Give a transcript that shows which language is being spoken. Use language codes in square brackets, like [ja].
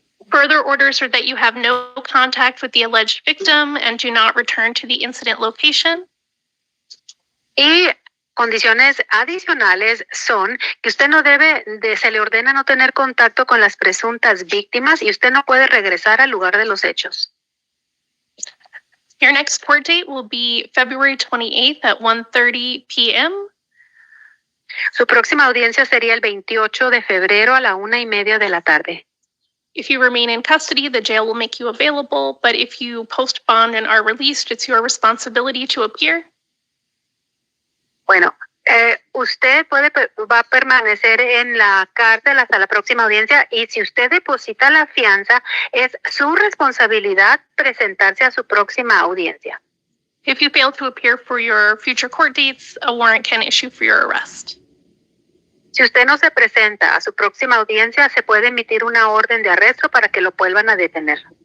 [en] Further orders are that you have no contact with the alleged victim and do not return to the incident location. [es] Y condiciones adicionales son que usted no debe se le ordena no tener contacto con las presuntas víctimas y usted no puede regresar al lugar de los hechos. [en] Your next court date will be February 28th at 1:30 p.m. [es] Su próxima audiencia sería el 28 de febrero a la 1:30 de la tarde. [en] If you remain in custody, the jail will make you available, but if you post bond and are released, it's your responsibility to appear. [es] Bueno, usted va a permanecer en la cárcel hasta la próxima audiencia y si usted deposita la fianza, es su responsabilidad presentarse a su próxima audiencia. [en] If you fail to appear for your future court dates, a warrant can issue for your arrest. [es] Si usted no se presenta a su próxima audiencia, se puede emitir una orden de arresto para que lo vuelvan a detener.